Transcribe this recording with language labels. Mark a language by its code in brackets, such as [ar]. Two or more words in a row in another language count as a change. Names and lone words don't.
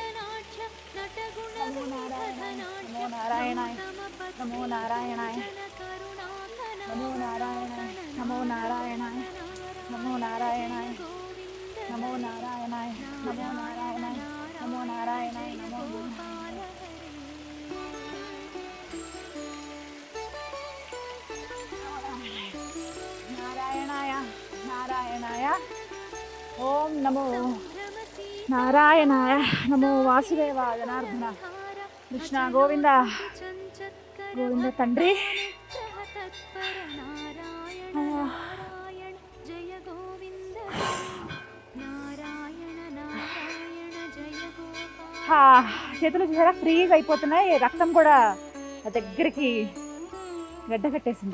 [sa] నమో నారాయణాయ, నమో నారాయణాయ, నమో నారాయణాయ, నమో నారాయణాయ, నమో నారాయణాయ, నమో నారాయణాయ, నమో నారాయణాయ, నమో నారాయణాయ, నమో నారాయణాయ, నమో నారాయణాయ, నారాయణాయ. ఓం నమో నారాయణాయ, నమో వాసుదేవాయ జనార్దన కృష్ణ గోవింద గోవింద తండ్రి. [te] చేతులు చూసారా ఫ్రీజ్ అయిపోతున్నాయి, రక్తం కూడా దగ్గరికి గడ్డ కట్టేసింది.